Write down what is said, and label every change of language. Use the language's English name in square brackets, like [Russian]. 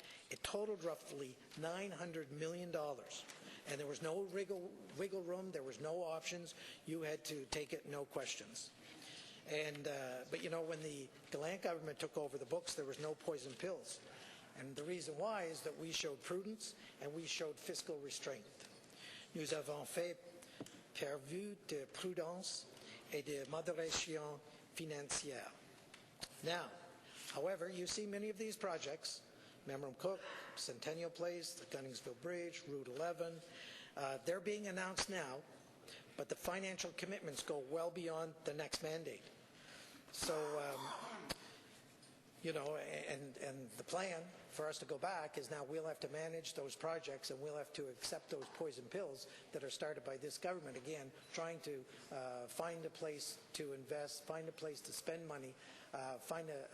[English] It totaled roughly $900 million. And there was no wiggle room, there was no options. You had to take it, no questions. And but you know, when the Gallant government took over the books, there was no poison pills. And the reason why is that we showed prudence and we showed fiscal restraint. [French] Nous avons fait preuve de prudence et de modération financière. [English] Now, however, you see many of these projects, Memram Cook, Centennial Place, the Gunningsville Bridge, Route 11, they're being announced now, but the financial commitments go well beyond the next mandate. So, you know, and the plan for us to go back is now we'll have to manage those projects and we'll have to accept those poison pills that are started by this government, again, trying to find a place to invest, find a place to spend money, find